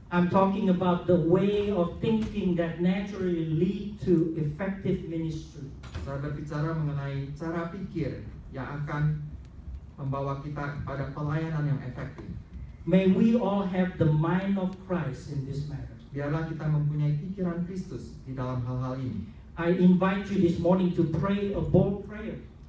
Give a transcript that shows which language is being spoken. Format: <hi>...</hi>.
<en>I'm talking about the way of thinking that naturally lead to effective ministry.</en> <id>Saya berbicara mengenai cara pikir yang akan membawa kita kepada pelayanan yang efektif.</id> <en>May we all have the mind of Christ in this matter.</en> <id>Biarlah kita mempunyai pikiran Kristus di dalam hal-hal ini.</id> <en>I invite you this morning to pray a bold prayer.</en>